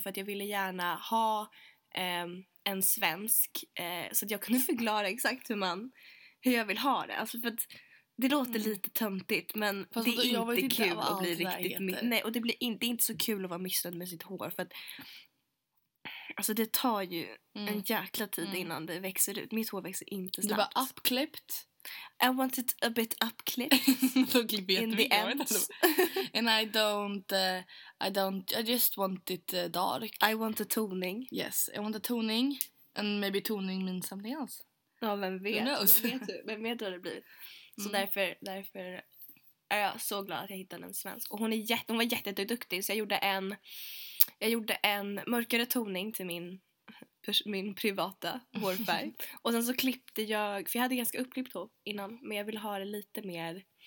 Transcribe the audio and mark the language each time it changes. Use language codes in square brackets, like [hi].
[sv] För att jag ville gärna ha... en svensk, så att jag kunde förklara exakt hur jag vill ha det. Alltså för att det låter lite töntigt, men fast det är inte kul att bli riktigt... Nej, och det är inte så kul att vara missnöjd med sitt hår, för att... Alltså det tar ju en jäkla tid innan det växer ut. Mitt hår växer inte snabbt. Du var uppklippt. [en] I want it a bit upclipped. [sv] Då klipper jag inte mycket. [en] And I just want it dark. I want a toning. Yes, I want a toning. And maybe toning means something else. [sv] Ja, vem vet. [en] Who knows? [sv] Vem vet vad det blir. Så därför är jag så glad att jag hittade en svensk. Och hon var jätteduktig. Så jag gjorde en mörkare toning till min privata hårfärg. Och sen så klippte jag, för jag hade ganska uppklippt hår innan, men jag ville ha det lite mer